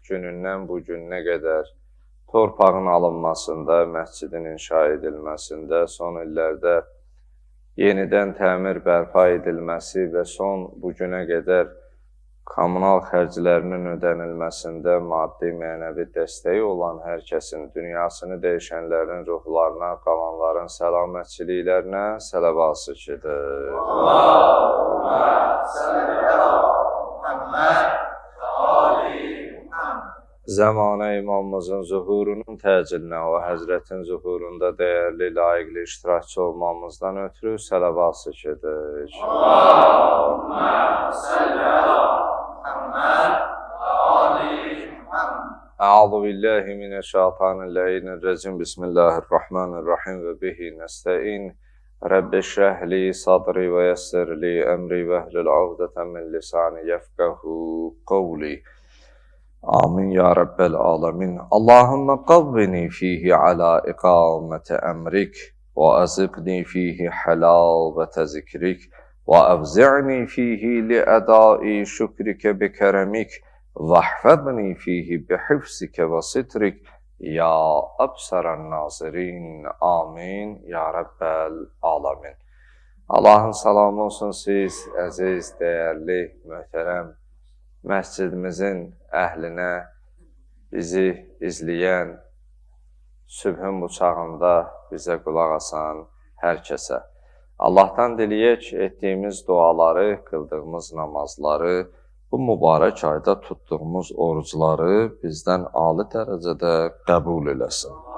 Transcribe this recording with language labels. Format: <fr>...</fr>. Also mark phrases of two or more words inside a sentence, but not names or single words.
<az>günündən bu gününə qədər torpağın alınmasında, məscidin inşa edilməsində, son illərdə yenidən təmir bərpa edilməsi və son bu günə qədər kommunal xərclərinin ödənilməsində maddi, mənəvi dəstəyi olan hər kəsin dünyasını dəyişənlərin ruhlarına, qalanların səlamətçiliklərinə sələvat çekilir.</az> <ar>اللهم صل على محمد وآل محمد.</ar> <az>Zəmanə imamımızın zuhurunun təcilinə, o həzrətin zuhurunda dəyərli, layiqli iştirakçı olmamızdan ötürü sələvat çekilir.</az> <ar>اللهم صل على محمد وآل محمد. أعوذ بالله من الشيطان الرجيم. بسم الله الرحمن الرحيم وبه نستعين. رب اشرح لي صدري ويسر لي أمري واحلل عقدة من لساني يفقهوا قولي. آمين يا رب العالمين. اللهم قوني فيه على إقامة أمرك وأذقني فيه حلاوة ذكرك وأوزعني فيه لأداء شكرك بكرمك واحفظني فيه بحفظك وسترك يا أبصر الناظرين. آمين يا رب العالمين.</ar> <az>Allah'ın salamı olsun siz, əziz, dəyərli, möhtərəm məscidimizin əhlinə, bizi izləyən, sübhün bu çağında bizə qulaq asan hər kəsə. Allahdan diləyək etdiyimiz duaları, qıldığımız namazları, bu mübarək ayda tutduğumuz orucları bizdən ali dərəcədə qəbul eləsin.</az>